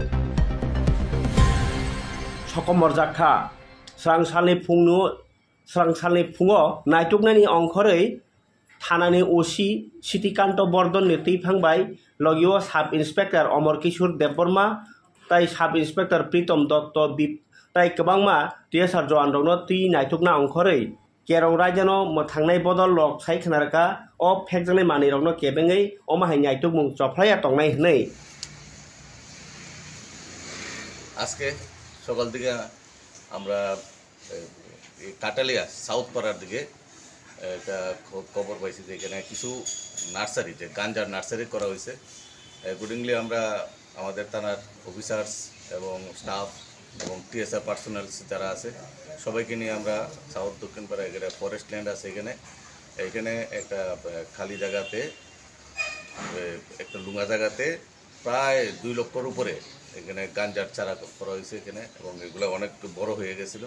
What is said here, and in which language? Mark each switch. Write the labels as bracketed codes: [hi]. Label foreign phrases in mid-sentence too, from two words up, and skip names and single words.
[brx] सकमरजाखा स्रांसालनि फुङो नायतुकनायनि अंखरै थानानि ओसि सिटिकान्त बर्धननि थैफांबाय लगियो साब इन्सपेक्टर अमर किशोर देबबर्मा ताई साब इन्सपेक्टर प्रीतम दत्त ताई गोबांमा टीएसआर जवानरनो थै नायतुकना अंखरै केरं रायजोनो थांनाय बदल लक साइखनारका अ फेकजांनाय मानैरनो केबेङै अमाहाय नायतुक मुं चफ्लाया टंनाय हनै [bn] আজকে সকাল থেকে আমরা কাটালিয়া সাউথ পাড়ার দিকে একটা খবর পাইছি যে এখানে কিছু নার্সারি যে গাঞ্জার নার্সারি করা হয়েছে। অ্যাকর্ডিংলি আমরা আমাদের থানার অফিসার্স এবং স্টাফ এবং টিএসআর পার্সোনালস যারা আছে সবাইকে নিয়ে আমরা সাউথ দক্ষিণ পাড়া এখানে [en] forest land [bn] আছে এখানে একটা খালি জায়গাতে একটা লুঙ্গা জায়গাতে প্রায় 2 লক্ষর উপরে এখানে গাঞ্জার চারা করা হয়েছে এখানে এবং এগুলো অনেক বড় হয়ে গেছিল।